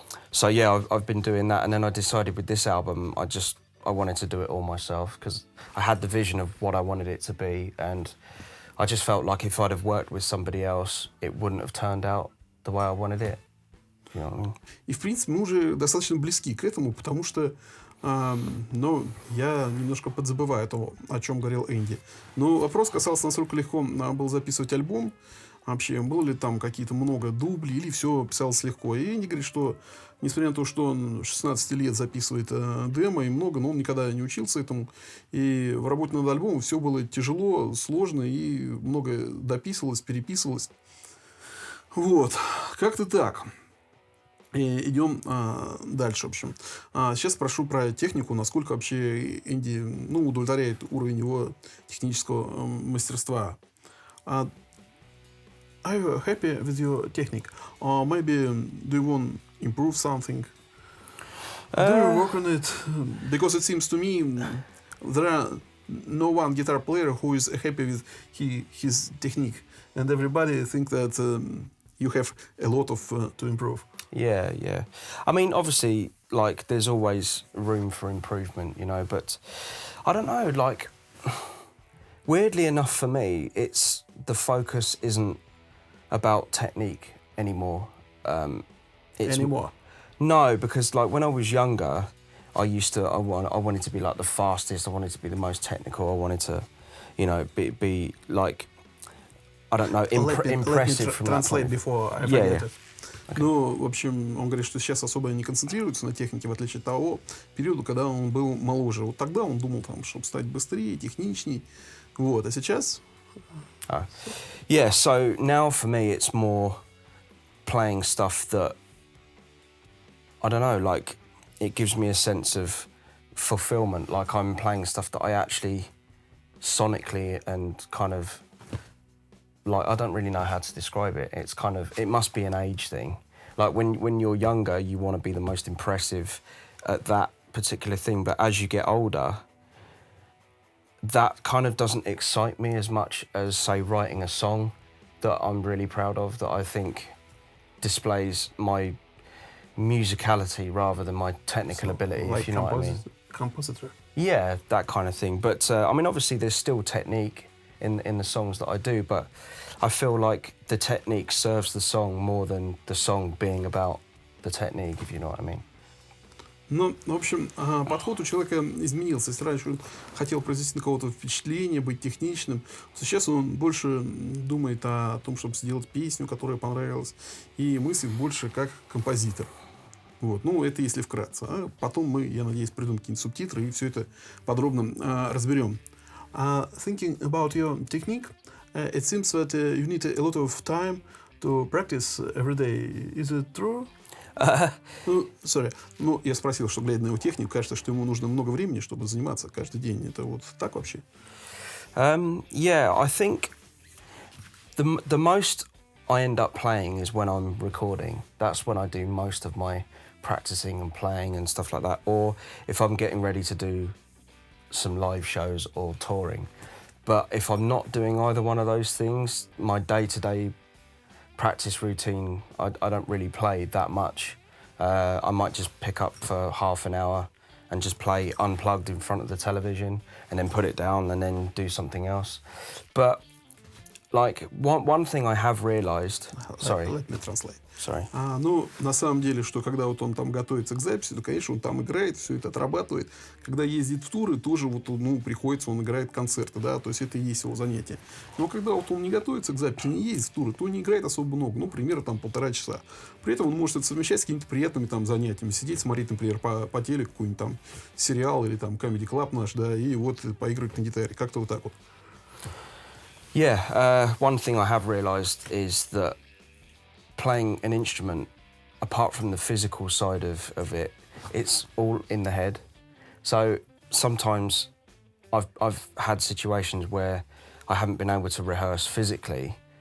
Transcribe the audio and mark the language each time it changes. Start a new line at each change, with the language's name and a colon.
English: So yeah, I've been doing that, and then I decided with this album, I wanted to do it all myself because I had the vision of what I wanted it to be, and I just felt like if I'd have worked with somebody else, it wouldn't have turned out the way I wanted it. You know what I mean?
Russian: И, в принципе, мы уже достаточно близки к этому, потому что я немножко подзабываю того, о чем говорил Энди. Но вопрос касался, насколько легко было записывать альбом. Вообще, было ли там какие-то много дублей, или все писалось легко. И Энди говорит, что, несмотря на то, что он 16 лет записывает демо и много, но он никогда не учился этому. И в работе над альбомом все было тяжело, сложно, и многое дописывалось, переписывалось. Вот, как-то так. И идем дальше, в общем. Сейчас спрошу про технику, насколько вообще Энди удовлетворяет уровень его технического мастерства.
English: Are you happy with your technique? Or maybe do you want to improve something? Do you work on it? Because it seems to me there are no one guitar player who is happy with his technique. And everybody think that you have a lot of to improve. Yeah. I mean, obviously, like, there's always room for improvement, you know, but I don't know, like, weirdly enough for me, the focus isn't about technique anymore. Anymore? No, because like when I was younger, I wanted to be like the fastest, I wanted to be the most technical, I wanted to, you know, be like, I don't know, impressive from that translate point. Before I forget it.
Russian: Ну, в общем, он говорит, что сейчас особо не концентрируется на технике, в отличие от того периода, когда он был моложе. Вот тогда он думал, чтобы стать быстрее, техничней. Вот, а сейчас...
English: Yeah, so now for me it's more playing stuff that, I don't know, like, it gives me a sense of fulfillment. Like, I'm playing stuff that I actually sonically and kind of, like, I don't really know how to describe it. It's kind of, it must be an age thing. Like, when you're younger, you want to be the most impressive at that particular thing, but as you get older, that kind of doesn't excite me as much as, say, writing a song that I'm really proud of, that I think displays my musicality rather than my technical ability, like if you know what I mean. Compositor? Yeah, that kind of thing. But, I mean, obviously there's still technique in the songs that I do, but I feel like the technique serves the song more than the song being about the technique, if you know what I mean.
Russian: Ну, в общем, подход у человека изменился. Если раньше он хотел произвести на кого-то впечатление, быть техничным, то сейчас он больше думает о том, чтобы сделать песню, которая понравилась, и мыслит больше как композитор. Вот. Ну, это если вкратце. А потом мы, я надеюсь, придумаем какие-нибудь субтитры и все это подробно разберем.
English: Thinking about your technique, it seems that you need a lot of time to practice every day. Is it true? Sorry.
Russian: Ну, я спросил, что, глядя на его технику, кажется, что ему нужно много времени, чтобы заниматься каждый день. Это вот так вообще?
English: Yeah, I think the most I end up playing is when I'm recording. That's when I do most of my practicing and playing and stuff like that. Or if I'm getting ready to do some live shows or touring. But if I'm not doing either one of those things, my day-to-day practice routine, I don't really play that much. I might just pick up for half an hour and just play unplugged in front of the television and then put it down and then do something else. But like one thing I have realised... Sorry. Let me translate. Sorry.
Russian: Ну, на самом деле, что когда вот он там готовится к записи, то, конечно, он там играет, все это отрабатывает. Когда ездит в туры, тоже вот, ну, приходится, он играет концерты, да, то есть это и есть его занятие. Но когда вот он не готовится к записи, не ездит в туры, то не играет особо много, ну, примерно там 1,5 часа. При этом он может это совмещать с какими-то приятными там занятиями, сидеть, смотреть, например, по телеку какой-нибудь там сериал или там Comedy Club наш, да, и вот поигрывать на гитаре, как-то вот так вот.
English: Yeah, one thing I have realised is that playing an instrument, apart from the physical side of it, it's all in the head. So sometimes I've had situations where I haven't been able to rehearse physically.